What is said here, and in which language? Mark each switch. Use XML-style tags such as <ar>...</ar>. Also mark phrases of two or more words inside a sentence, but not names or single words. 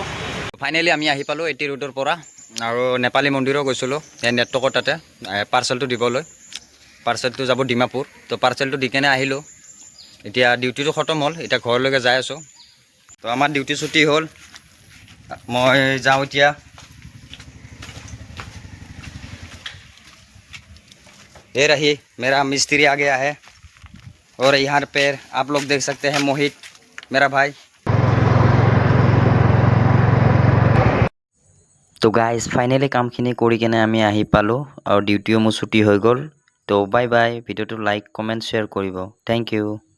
<as>ফাইনেলি আমি আহি পালোঁ এইটি ৰোডৰ পৰা, আৰু নেপালী মন্দিৰো গৈছিলোঁ এই নেটৱৰ্কৰ তাতে পাৰ্চেলটো দিবলৈ। পাৰ্চেলটো যাব ডিমাপুৰ, তো পাৰ্চেলটো দি কেনে আহিলোঁ। এতিয়া ডিউটিটো খতম হ'ল, এতিয়া ঘৰলৈকে যাই আছোঁ। তো আমাৰ ডিউটি ছুটি হ'ল, মই যাওঁ এতিয়া।</as> <hi>ये रही मेरा मिस्त्री आ गया है, और यहाँ पे आप लोग देख सकते हैं मोहित मेरा भाई।</hi> <as>তো</as> <en>guys finally</en> <as>কামখিনি কৰি কেনে আমি আহি পালোঁ, আৰু ডিউটিও মোৰ ছুটি হৈ গ'ল। তো</as> <en>bye bye,</en> <as>ভিডিঅ'টো</as> <en>like comment share</en> <as>কৰিব,</as> <en>thank you.</en>